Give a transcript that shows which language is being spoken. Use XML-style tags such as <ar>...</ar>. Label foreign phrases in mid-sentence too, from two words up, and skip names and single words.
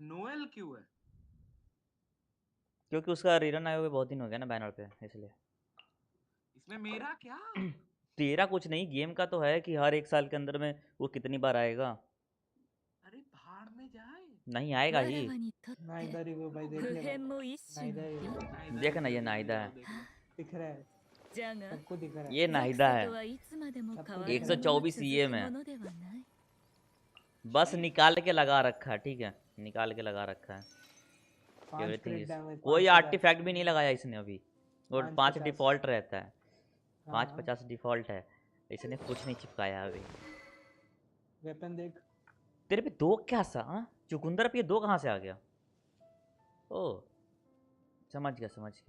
<hi>नोएल क्यों है? क्योंकि उसका रिटर्न आए हुए बहुत दिन हो गया ना बैनर पे, इसलिए। इसमें मेरा क्या? तेरा कुछ नहीं, गेम का तो है कि हर एक साल के अंदर में वो कितनी बार आएगा। अरे भाड़ में जाए। नहीं आएगा</hi> <ja>わら</ja> <hi>ही।</hi> <ja>わにとって</ja> <hi>नाइदा रिव्यू भाई देख</hi> <ja>普</ja> <hi>ले</hi> <ja>遍</ja> <hi>भाई।</hi> <ja>も一種の</ja> <hi>नाइदा</hi> <ja>美</ja> <hi>देखना ये नाहिदा है। दिख रहा है,</hi> <ja>じゃが</ja> <hi>सबको दिख रहा है। ये</hi> <ja>属</ja> <hi>नाहिदा</hi> <ja>性</ja> <hi>है।</hi> <ja>とはいつまでも変わらぬ 124 まま続 CM く</ja> <hi>है।</hi> <ja>ものではない</ja> <hi>बस निकाल के लगा रखा है, ठीक है, निकाल के लगा रखा है। 5</hi> <en>एवरीथिंग crit इज, damage,</en> <hi>कोई 550 आर्टिफैक्ट भी नहीं लगाया इसने अभी। वो 5 550 डिफॉल्ट रहता है, हाँ, 550 डिफॉल्ट है, इसने कुछ नहीं चिपकाया अभी। वेपन देख। तेरे पे 2 क्या सा? हाँ चुकंदर पे 2 कहाँ से आ गया? ओ समझ गया समझ गया।</hi>